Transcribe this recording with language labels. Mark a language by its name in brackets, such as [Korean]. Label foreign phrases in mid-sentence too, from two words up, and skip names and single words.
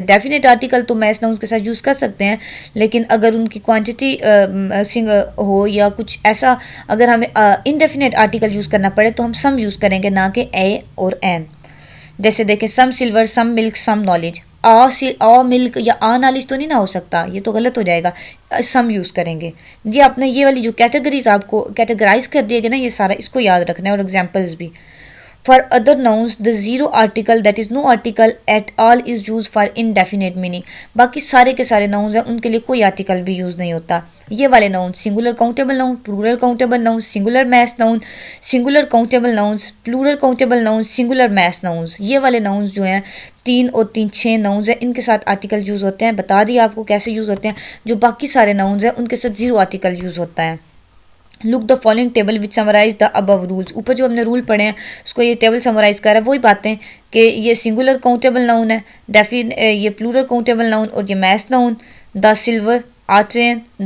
[English] definite article [Hindi] तो [English] mass noun [Hindi] के साथ यूज़ कर सकते हैं, लेकिन अगर उनकी क्वांटिटी हो या कुछ ऐसा, अगर हमें [English] indefinite article [Hindi] यूज़ करना पड़े तो हम सम यूज़ करेंगे, ना कि ए और एन। जैसे देखें, [English] some silver, some milk, some knowledge. a milk [Hindi] या [English] a knowledge [Hindi] तो नहीं ना हो सकता, ये तो गलत हो जाएगा, सम यूज़ करेंगे। ये आपने ये वाली जो कैटेगरीज आपको कैटेगराइज कर दिए गए ना, ये सारा इसको याद रखना है, और एग्जांपल्स भी। [English] For other nouns, the zero article, that is no article at all, is used for indefinite meaning. [Hindi] बाकी सारे के सारे nouns हैं, उनके लिए कोई article भी यूज़ नहीं होता। ये वाले [English] nouns, singular countable noun, plural countable noun, singular mass noun, singular countable nouns, plural countable nouns, singular mass nouns, [Hindi] ये वाले nouns जो हैं 3 और 3 6 nouns हैं, इनके साथ article यूज़ होते हैं। बता दिया आपको कैसे यूज़ होते हैं। जो बाकी सारे nouns हैं उनके साथ [English] zero article [Hindi] यूज़ होता है। [English] Look the following table which summarise the above rules. [Hindi] ऊपर जो हमने रूल पढ़े हैं उसको ये टेबल समराइज कर रहा है, वही बातें कि ये [English] singular countable noun [Hindi] है, ये [English] plural countable noun, [Hindi] और ये [English] mass noun, the silver, a train, the.